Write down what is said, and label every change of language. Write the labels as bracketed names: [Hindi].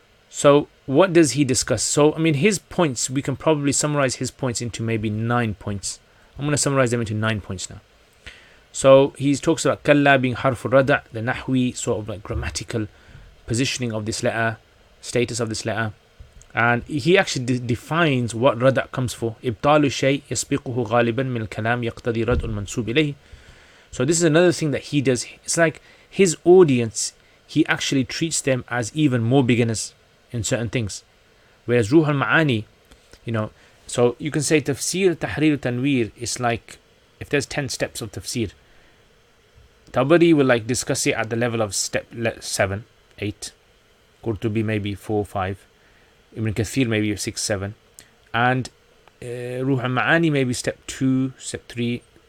[English] So what does he discuss? So I mean, his points, we can probably summarize his points into maybe 9 points. I'm going to summarize them into 9 points now. So he talks about kalla being harf rada', the nahwi sort of like grammatical positioning of this letter, status of this letter. And he actually defines what rada' comes for. [Arabic] إبطال الشيء يسبقه غالبا من الكلام يقتضي رد المنسوب إليه. [English] So this is another thing that he does. It's like his audience, he actually treats them as even more beginners in certain things. Whereas Ruh al-Ma'ani, so you can say tafsir, tahrir, tanweer is like, if there's 10 steps of tafsir, Tabari will like discuss it at the level of step 7, 8, Qurtubi maybe 4, 5, Ibn Kathir maybe 6, 7, and Ruh al-Ma'ani maybe step 2, step 3.